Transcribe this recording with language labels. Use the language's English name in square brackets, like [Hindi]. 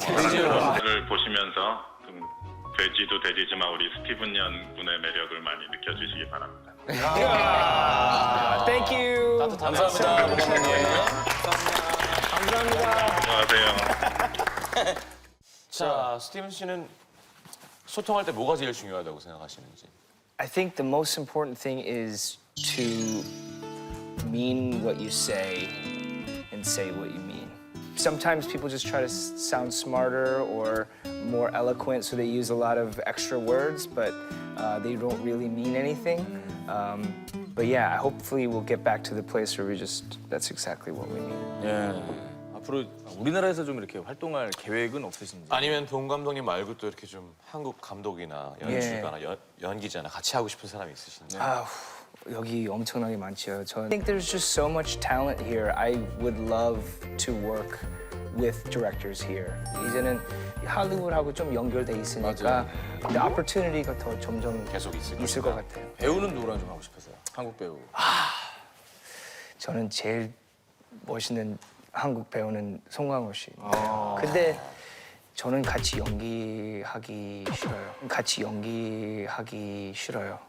[Korean] 를 보시면서 좀 돼지도 돼지지만 우리 스티븐 연 군의 매력을 많이 느껴주시기 바랍니다. [English] Thank you. [Korean] 감사합니다. 감사합니다. 안녕하세요. 자, 스티븐 씨는 소통할 때 뭐가 제일 중요하다고 생각하시는지. [English] I think the most important thing is to mean what you say and say what you mean. Sometimes people just try to sound smarter or more eloquent, so they use a lot of extra words, but they don't really mean anything. But yeah, hopefully we'll get back to the place where that's exactly what we mean. [Korean] 예. 앞으로 우리나라에서 좀 이렇게 활동할 계획은 없으신지? 아니면 봉 감독님 말고 또 이렇게 좀 한국 감독이나 연출가나 연기자나 같이 하고 싶은 사람이 있으신지. 여기 엄청나게 많죠. [English] I think there's just so much talent here. I would love to work with directors here. [Korean] 이제는 할리우드하고 좀 연결돼 있으니까 the opportunity가 더 점점 계속 있을 것 같아요. 배우는 누구랑 좀 하고 싶으세요? 한국 배우. 저는 제일 멋있는 한국 배우는 송강호 씨. 근데 저는 같이 연기하기 싫어요.